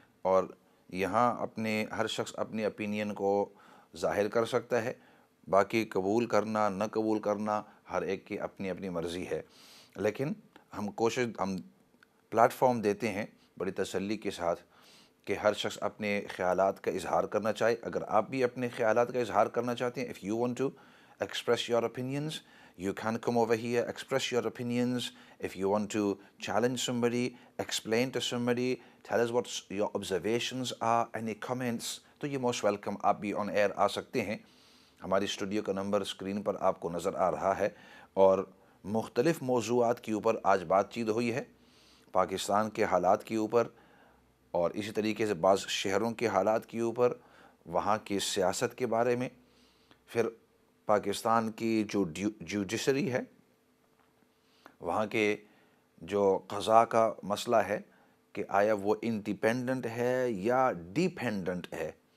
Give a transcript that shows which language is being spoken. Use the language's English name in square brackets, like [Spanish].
[Urdu] اور یہاں ہر شخص اپنی اپینین کو ظاہر کر سکتا ہے، باقی قبول کرنا نہ قبول کرنا ہر ایک کی اپنی اپنی مرضی ہے. لیکن ہم پلیٹ فارم دیتے ہیں بڑی تسلی کے ساتھ کہ ہر شخص اپنے خیالات کا اظہار کرنا چاہے. اگر آپ بھی اپنے خیالات کا اظہار کرنا چاہتے ہیں، [English] if you want to express your opinions, you can come over here, express your opinions. If you want to challenge somebody, explain to somebody, tell us what your observations are, any comments, [Urdu] تو یہ [English] Most welcome. [Urdu] آپ بھی آن year آ سکتے ہیں. ہماری studio کا number screen پر آپ کو نظر آ رہا ہے، اور مختلف موضوعات کے اوپر آج بات چیت ہوئی ہے. پاکستان کے حالات کے اوپر، اور اسی طریقے سے بعض شہروں کے حالات کے اوپر، وہاں کی سیاست کے بارے میں، پھر پاکستان کی جو جوڈیشری ہے، وہاں کے جو قضاء کا مسئلہ ہے کہ آیا وہ انڈیپینڈنٹ ہے یا ڈیپینڈنٹ ہے.